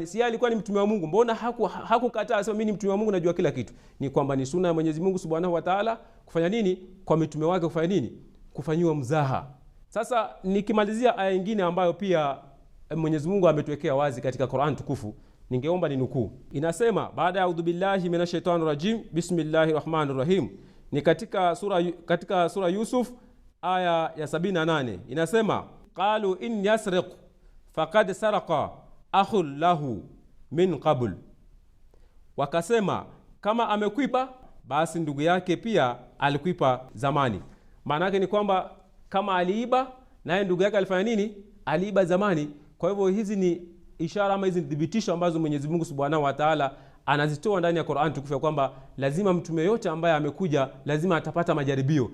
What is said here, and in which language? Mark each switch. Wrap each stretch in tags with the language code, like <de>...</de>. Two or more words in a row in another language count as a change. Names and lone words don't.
<sw>Si alikuwa ni mtume wa Mungu? Mbona hakukataa asema mimi ni mtume wa Mungu, najua kila kitu? Ni kwamba ni sunna ya Mwenyezi Mungu</sw> <ar>سبحانه وتعالى</ar> <sw>kufanya nini kwa mitume wake? Kufanya nini? Kufanyiwa mzaha. Sasa nikimalizia aya nyingine ambayo pia Mwenyezi Mungu ametuwekea wazi katika Qur'an tukufu, ningeomba ninukuu. Inasema baada ya</sw> <ar>أعوذ بالله من الشيطان الرجيم بسم الله الرحمن الرحيم,</ar> <sw>ni katika sura Yusuf aya ya 78.</sw> <ar>Inasema قالوا إن يسرق فقد سرق أخ له من قبل,</ar> <sw>wakasema kama amekwipa basi ndugu yake pia alikwipa zamani. Maana yake ni kwamba kama aliiba naye ndugu yake alifanya nini? Aliiba zamani. Kwa hivyo hizi ni ishara ama hizi dhibitisho ambazo Mwenyezi Mungu</sw> <ar>سبحانه وتعالى</ar> <sw>anazitoa ndani ya Qur'an tukufu, kwamba lazima mtume yote ambaye amekuja lazima atapata majaribio.</sw>